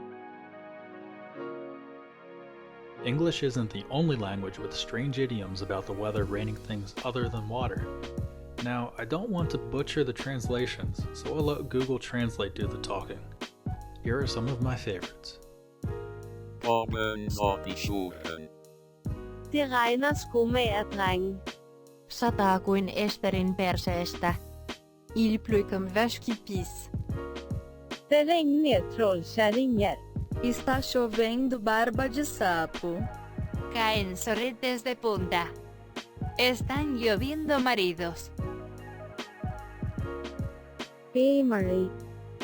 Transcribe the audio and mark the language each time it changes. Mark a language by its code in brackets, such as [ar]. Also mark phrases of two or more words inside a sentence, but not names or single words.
[en] English isn't the only language with strange idioms about the weather raining things other than water. Now, I don't want to butcher the translations, so I'll let Google Translate do the talking. Here are some of my favorites. [da] Det regner skomager, drenge. [fi] Sataa kuin Esterin perseestä. [fr] Il pleut comme vache qui pisse. [sv] Det regner trollkärringar. [pt] Está chovendo barba de sapo. [es] Caen sorretes de punta. Están lloviendo maridos. [ta] பேய் மழை